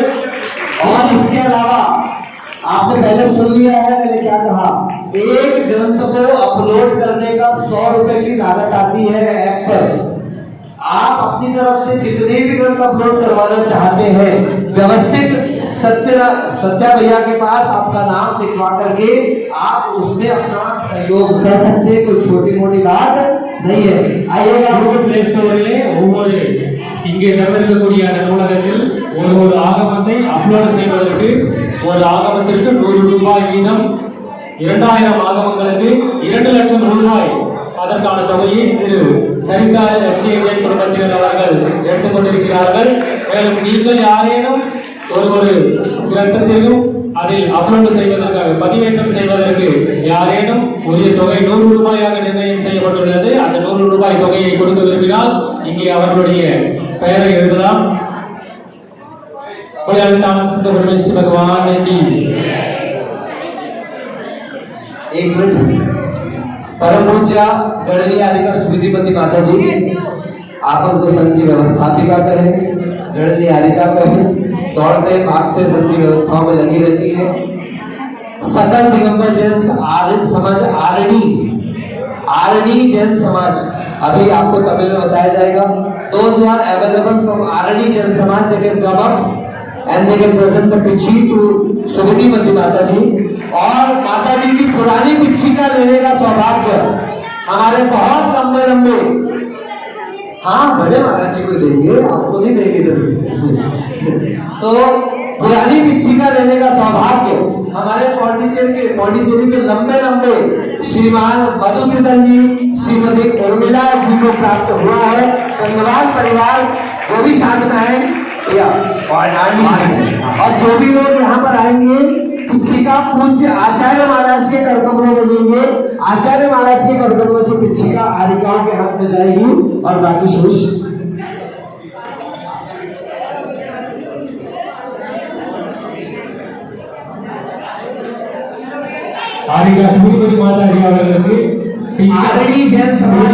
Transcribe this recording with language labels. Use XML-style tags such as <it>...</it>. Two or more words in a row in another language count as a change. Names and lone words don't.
<hi>और इसके अलावा आपने पहले सुन लिया है मैंने क्या कहा, एक ग्रंथ को अपलोड करने का 100 रुपए की लागत आती है ऐप पर। आप अपनी तरफ से जितने भी ग्रंथ अपलोड करवाना चाहते हैं व्यवस्थित सत्या भैया के पास आपका नाम लिखवा करके आप उसमें अपना सहयोग कर सकते हैं। कोई छोटी मोटी बात नहीं है। आइएगा</hi> <ta>கூகுள் பிளே ஸ்டோரிலே ஒவ்வொரு இங்கே திறந்திருக்கக்கூடிய அந்த நூலகத்தில் ஒரு ஆகமத்தை அப்லோட் செய்வதற்கு ஒரு ஆகமத்திற்கு 100 ரூபாய் வீதம் 2000 ஆகமங்களுக்கு 2 லட்சம் ரூபாய் அதற்கான தொகையை திரு சரிதா எம்ஜே ஜெயின் குடும்பத்தினர் அவர்கள் எடுத்துக் கொண்டிருக்கிறார்கள். மேலும் நீங்கள் யாரேனும் ஒரு கிரந்தத்திலும் அதில் அப்லோட் செய்வதற்காக பதிவேற்றம் செய்வதற்கு யாரேனும் உரிய தொகை 100 ரூபாயாக நிர்ணயம் செய்யப்பட்டுள்ளது. அந்த 100 ரூபாய் தொகையை கொடுக்க விரும்பினால் இங்கே அவர்களுடைய பெயரை எழுதலாம்.</ta> <hi>भगवान की एक मिनट। परम पूज्य गणनी आलिका सुविधिपति माता जी, आप उनको संघ की व्यवस्थापिका कहें, गणनी आलिका कहें, दौड़ते भागते संघ की व्यवस्थाओं में लगी रहती है। सकल दिगंबर जैन समाज आरडी जैन समाज, अभी आपको तमिल में बताया जाएगा।</hi> <en>Those who are available from RD जैन समाज they can come up and they can present the पिच्छी to सुविधिपति माता जी।</en> <hi>और माता जी की पुरानी पिच्छी का लेने का सौभाग्य हमारे बहुत लंबे लंबे, हाँ बड़े महाराज जी को देंगे, आपको नहीं देंगे जल्दी से। तो पुरानी पिच्छी का लेने का सौभाग्य हमारे पौंडीचेरी के लंबे लंबे श्रीमान मधुसूदन जी, श्रीमती उर्मिला जी को प्राप्त हुआ है। धन्यवाद परिवार, वो भी साथ में आए और जो भी लोग यहाँ पर आएंगे पिच्छी का पूज्य आचार्य महाराज के करकमलों में देंगे। आचार्य महाराज के करकमलों से पिच्छी का आरिकाओं के हाथ में जाएगी और बाकी शुश</hi> <ta>ஆரிகா சுவிதிபதி மாதாஜி அவர்களுக்கு</ta> <hi>आरडी जैन समाज</hi>